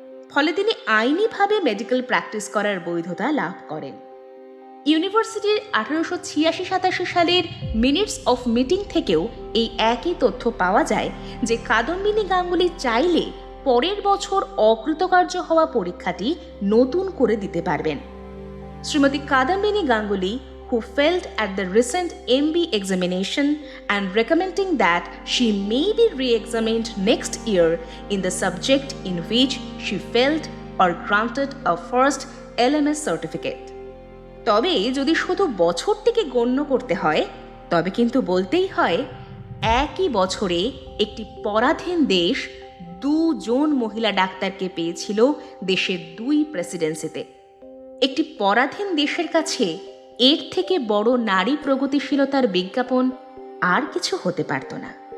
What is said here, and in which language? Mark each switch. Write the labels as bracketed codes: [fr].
[bn] ফলে তিনি আইনিভাবে medical practice করার বৈধতা লাভ করেন। ইউনিভার্সিটির 1886-87 সালের মিনিটস অফ মিটিং থেকেও এই একই তথ্য পাওয়া যায় যে কাদম্বিনী গাঙ্গুলি চাইলে পরের বছর অকৃতকার্য হওয়া পরীক্ষাটি নতুন করে দিতে পারবেন। [en] Shrimati Kadambini Ganguly, who failed at the recent MB examination and recommending that she may be re-examined next year in the subject in which she failed or granted a first LMS certificate. [bn] তবে যদি শুধু বছরটিকে গণ্য করতে হয়, তবে কিন্তু বলতেই হয় একই বছরে একটি পরাধীন দেশ 2 জন মহিলা ডাক্তারকে পেয়েছিল দেশের 2 প্রেসিডেন্সিতে। একটি পরাধীন দেশের কাছে এর থেকে বড় নারী প্রগতিশীলতার বিজ্ঞাপন আর কিছু হতে পারত না।